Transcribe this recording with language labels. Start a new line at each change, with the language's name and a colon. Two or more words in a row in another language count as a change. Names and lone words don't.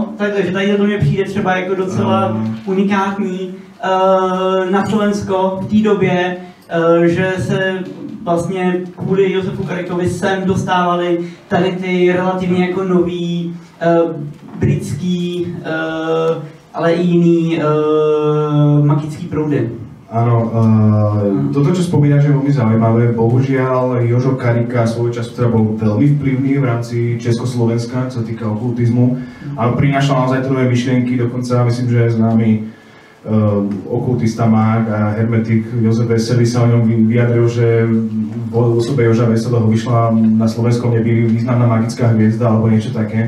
Czech: Takže tady to mě přijde třeba jako docela unikátní na Slovensko v té době, že se vlastně kvůli Josefu Karikovi sem dostávali tady ty relativně jako nový britský ale i jiný magický proudy.
Slovak: Áno, toto, čo spomínaš, je veľmi zaujímavé. Bohužiaľ, Jožo Karika svojho času teda bol veľmi vplyvný v rámci Československa, čo sa týka okultizmu, ale prinášal naozaj to nové myšlienky, dokonca myslím, že známy okultista mák a hermetik Jozef Veselý sa o ňom vyjadril, že v osobe Joža Veselého vyšla na slovenskom nebi významná magická hviezda alebo niečo také.